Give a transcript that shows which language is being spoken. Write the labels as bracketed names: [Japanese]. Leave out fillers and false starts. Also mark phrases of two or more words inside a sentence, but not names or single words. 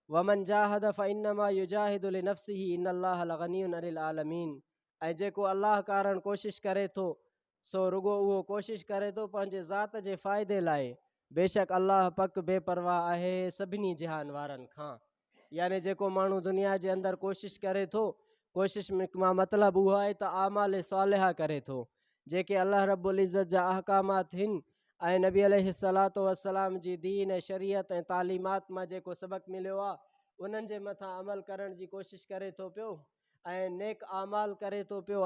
[Arabic] ومن جاهد فإنما يجاهد لنفسه إن الله لغني عن العالمين. [Sindhi] ऐं जेको अल्लाह कारण कोशिश करे थो सो रुगो उहो कोशिश करे थो पंहिंजे ज़ात जे फ़ाइदे लाइ। बेशक अल्लाह पक बेपरवाह आहे सभिनी जहान वारनि खां। यानी जेको माण्हू दुनिया जे अंदरि कोशिश करे थो, कोशिश मां मतिलबु उहो आहे त [Arabic] أعمال صالحة [Sindhi] करे थो, जेके अल्लाह [Arabic] رب العزة [Sindhi] जा अहकामात हिन ऐं नबी [Arabic] عليه الصلاة والسلام [Sindhi] जी दीन ऐं शरीयत ऐं तालीमात मां जेको सबक़ु मिलियो आहे उन्हनि जे मथां अमल करण जी कोशिश करे थो पियो ऐं नेक आमाल करे थो पियो।